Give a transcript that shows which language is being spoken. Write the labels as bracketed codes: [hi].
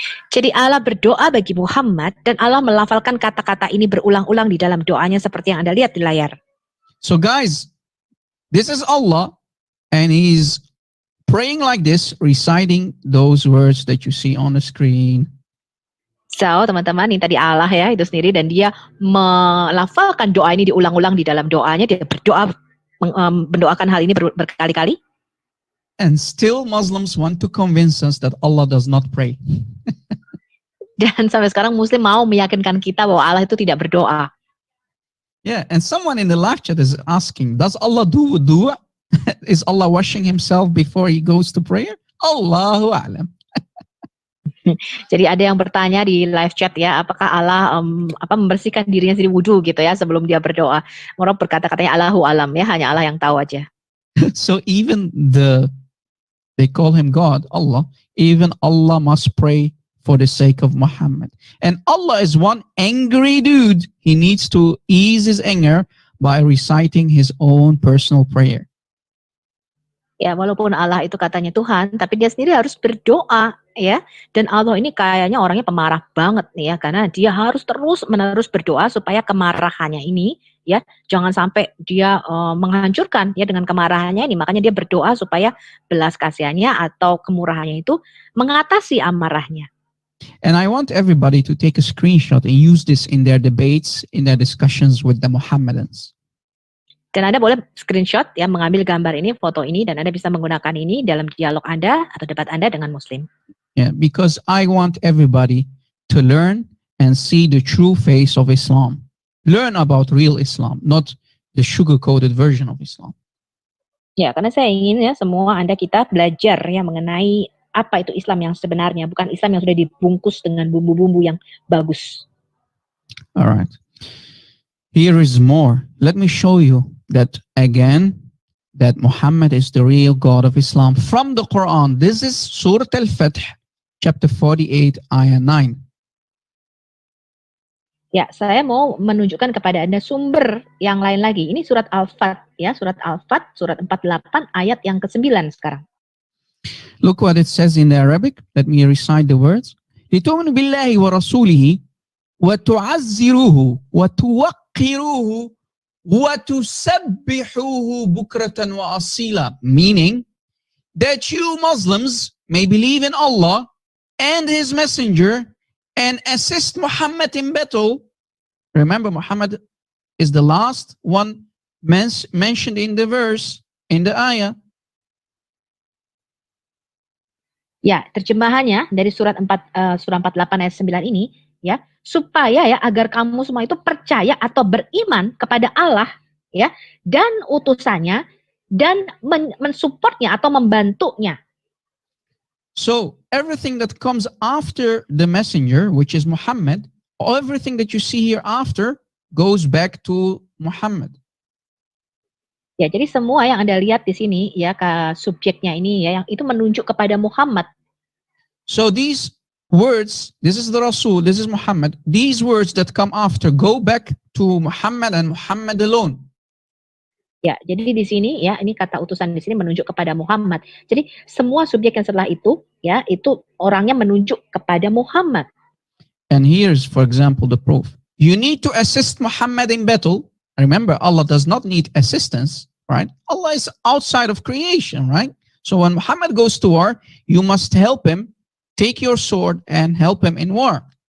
[id] Jadi Allah berdoa bagi Muhammad dan Allah melafalkan kata-kata ini berulang-ulang di dalam doanya seperti yang Anda lihat di layar. [en] So guys, this is Allah and he's praying like this, reciting those words that you see on the screen. [id] So, teman-teman, ini tadi Allah ya, itu sendiri, dan dia melafalkan doa ini diulang-ulang di dalam doanya, dia berdoa, mendoakan hal ini berkali-kali. [en] And still Muslims want to convince us that Allah does not pray. [id] Dan sampai sekarang Muslim mau meyakinkan kita bahwa Allah itu tidak berdoa. [en] Yeah, and someone in the live chat is asking, does Allah do wudu? Is Allah washing himself before he goes to prayer? [ar] Allahu a'lam. [id] Jadi ada yang bertanya di live chat ya, apakah Allah membersihkan dirinya sendiri wudu gitu ya sebelum dia berdoa. Orang berkata katanya [ar] Allahu alam [id] ya, hanya Allah yang tahu aja. [en] So even they call him God, Allah, even Allah must pray for the sake of Muhammad. And Allah is one angry dude. He needs to ease his anger by reciting his own personal prayer. [id] Ya, walaupun Allah itu katanya Tuhan, tapi dia sendiri harus berdoa ya. Dan Allah ini kayaknya orangnya pemarah banget nih ya, karena dia harus terus-menerus berdoa supaya kemarahannya ini ya jangan sampai dia menghancurkan ya dengan kemarahannya ini. Makanya dia berdoa supaya belas kasihannya atau kemurahannya itu mengatasi amarahnya. [en] And I want everybody to take a screenshot and use this in their debates, in their discussions with the Muhammadans. [id] Dan Anda boleh screenshot ya, mengambil gambar ini, foto ini, dan Anda bisa menggunakan ini dalam dialog Anda atau debat Anda dengan Muslim. [en] Yeah, because I want everybody to learn and see the true face of Islam. Learn about real Islam, not the sugar-coated version of Islam. [id] Ya, karena saya ingin ya semua Anda kita belajar ya mengenai apa itu Islam yang sebenarnya, bukan Islam yang sudah dibungkus dengan bumbu-bumbu yang bagus. [en] All right. Here is more. Let me show you that again, that Muhammad is the real God of Islam from the Quran. This is Surah Al-Fath, chapter 48, ayah 9. [id] Ya, saya mau menunjukkan kepada Anda sumber yang lain lagi. Ini surat Al-Fath ya, surat Al-Fath, surat 48 ayat yang ke-9 sekarang. [en] Look what it says in the Arabic. Let me recite the words. [ar] لِتُؤْمِنُوا بِاللَّهِ وَرَسُولِهِ وَتُعَزِّرُوهُ وَتُوَقِّرُوهُ وَتُسَبِّحُوهُ بُكْرَةً وَأَصِيلًا. [en] Meaning that you Muslims may believe in Allah and His Messenger and assist Muhammad in battle. Remember, Muhammad is the last one mentioned in the verse, in the ayah. [id] Ya, terjemahannya dari surah 48 ayat 9 ini ya, supaya ya agar kamu semua itu percaya atau beriman kepada Allah ya dan utusannya dan mensupportnya atau membantunya. [en] So everything that comes after the messenger, which is Muhammad, everything that you see here after goes back to Muhammad. [id] Ya, jadi semua yang Anda lihat di sini ya subjeknya ini ya yang itu menunjuk kepada Muhammad. [en] So these words, this is the Rasul, this is Muhammad. These words that come after go back to Muhammad and Muhammad alone. [id] Ya, jadi di sini ya ini kata utusan di sini menunjuk kepada Muhammad. Jadi semua subjek yang setelah itu ya itu orangnya menunjuk kepada Muhammad. [en] And here's for example the proof. You need to assist Muhammad in battle. Remember, Allah does not need assistance, right? Allah is outside of creation, right? So when Muhammad goes to war, you must help him, take your sword and help him in war.